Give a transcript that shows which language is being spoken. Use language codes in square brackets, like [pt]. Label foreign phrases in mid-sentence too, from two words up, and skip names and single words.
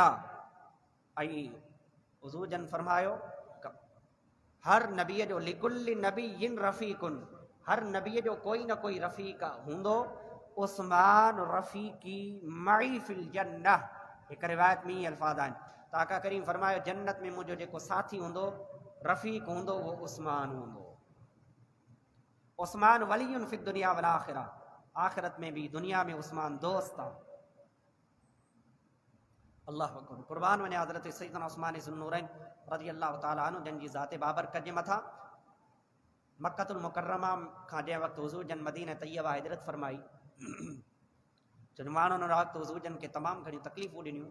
[sd] ऐं हुज़ूर जन फरमायो हर नबीअ जो [ar] لكل نبي رفيق, [sd] हर नबीअ जो कोई न कोई रफ़ीक हूंदो, [ar] عثمان رفيقي معي في الجنة. [sd] हिकु रिवायत में ई अल्फाज़ आहिनि, त आका करीम फरमायो जन्नत में मुंहिंजो जेको साथी हूंदो, रफ़ीक हूंदो, वो उस्मान हूंदो। [ar] عثمان ولي في الدنيا والآخرة, [sd] आखिरत में भी दुनिया में उस्मान दोस्त आहे। [ar] الله أكبر, [sd] कुर्बान वञे हज़रत सैयदना उस्मान ज़ुन्नूरैन [ar] رضي الله تعالى عنه, [sd] जन जी ज़ाते बाबरकत जे मथां मक्कतुल मुकर्रमा खां जंहिं वक़्तु हुज़ूर जन मदीना तैयबा हिजरत फरमाई, जन माण्हुनि उन वक़्तु हुज़ूर जन खे तमामु घणियूं तकलीफ़ूं ॾिनियूं।